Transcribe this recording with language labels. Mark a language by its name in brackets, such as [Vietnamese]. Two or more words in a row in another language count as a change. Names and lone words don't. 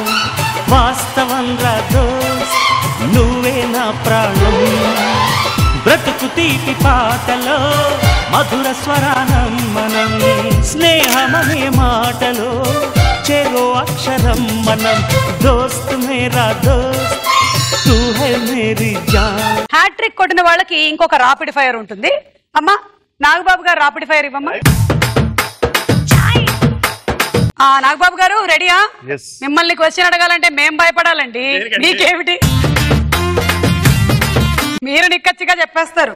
[Telugu] వాస్తవంగా దోస్త్ నువ్వే నా ప్రాణం, బ్రతుకు తీపి పాటలో మధుర స్వరానం మనం, స్నేహమనే మాటలో చెరో అక్షరం మనం, [Hindi] दोस्त मेरा दोस्त तू है मेरी जान. [Telugu] హ్యాట్రిక్ కొట్టిన వాళ్ళకి ఇంకొక [English] rapid fire [Telugu] ఉంటుంది. అమ్మా నాగబాబు గారు [English] rapid fire [Telugu] ఇవ్వమ్మా. నాగబాబు గారు రెడీయా? మిమ్మల్ని క్వశ్చన్ అడగాలంటే మేం భయపడాలండి. మీకేమిటి? మీరు నిక్కచ్చిగా చెప్పేస్తారు.